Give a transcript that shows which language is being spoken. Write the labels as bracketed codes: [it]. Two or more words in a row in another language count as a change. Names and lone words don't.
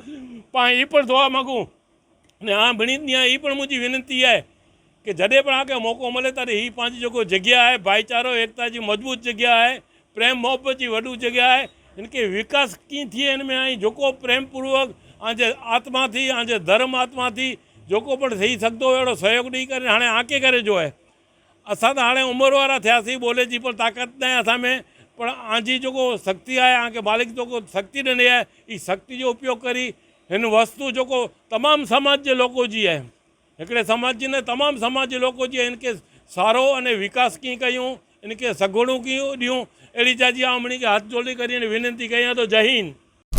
[sd] पाण ई पण दुआ मांगूं ने हाणे ॿिन्हिनि ॾींहं ई पण मुंहिंजी विनंती आहे कि जॾहिं पण आके मौक़ो मिले तॾहिं ही पंहिंजी जेको जॻह आहे भाईचारो एकता जी मज़बूत जॻह आहे, प्रेम मोहब्बत जी वॾी जॻह आहे, हिनखे विकास कीअं थिए हिन में ऐं जेको प्रेम पूर्वक आंजे आत्मा थी आंजे धर्म आत्मा थी जेको पण थी सघंदो अहिड़ो सहयोग ॾेई करे हाणे आके करे जो आहे. असां त हाणे उमिरि वारा थियासीं, ॿोले जी पण ताक़त न आहे असां में, पर आंजी जेको शक्ति आहे आके मालिक जेको शक्ति ॾिनी आहे ई शक्ति जो उपयोग करी हिन वस्तु जेको तमामु समाज जे लोको जी आहे, हिकिड़े समाज जी न तमामु समाज जे लोको जी आहे, इनखे सारो अने विकास कीअं कयूं, इनखे सगुणूं कीअं ॾियूं, अहिड़ी जाजी आउं उन्हनि खे हथ जोड़ी करे विनंती कयां थो. जय हिंद.